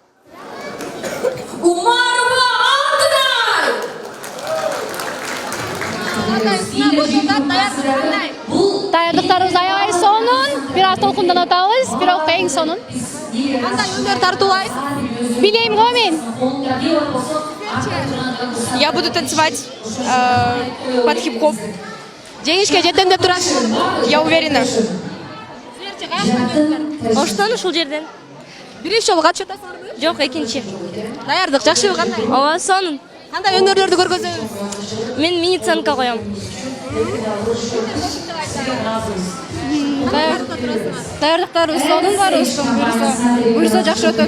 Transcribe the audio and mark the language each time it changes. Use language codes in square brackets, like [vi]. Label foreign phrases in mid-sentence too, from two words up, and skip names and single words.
[ky] Даярдыктарыбыз аябай сонун, бир аз толкундан атабыз, бирок эң сонун. Кандай өнөр тартуулайсыз? Билейм го мен. [ru] Я буду танцевать под хип-хоп. [ky] Жеңишке жетем деп турасыз? [ru] Я уверена. [ky] Оштон ушул жерден. Биринчи жолу катышасызбы? Жок, экинчи. Даярдык жакшыбы, кандай? Ооба, сонун. Кандай өнөрлөрдү көргөзөбүз? Мен мини-ценка коем. Даярдыктарыбыз сонун, барыбыздын буюрса жакшы өтөт.